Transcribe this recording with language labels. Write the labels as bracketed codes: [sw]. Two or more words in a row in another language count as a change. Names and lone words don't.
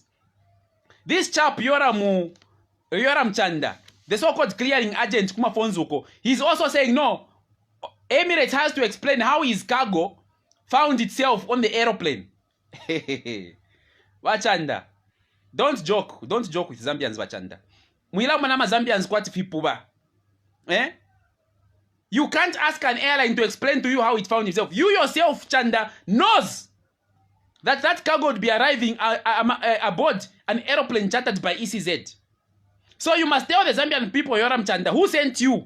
[en] This chap, Yoram Chanda, the so-called clearing agent, Kuma Fonzuko, he's also saying, no, Emirates has to explain how his cargo found itself on the aeroplane. Wachanda. Don't joke with Zambians, Wachanda. [bem] Mwila manama Zambians kwati fipuba. [en] You can't ask an airline to explain to you how it found itself. You yourself, Chanda, knows that cargo would be arriving aboard an aeroplane chartered by ECZ. So you must tell the Zambian people, Yoram Chanda, who sent you?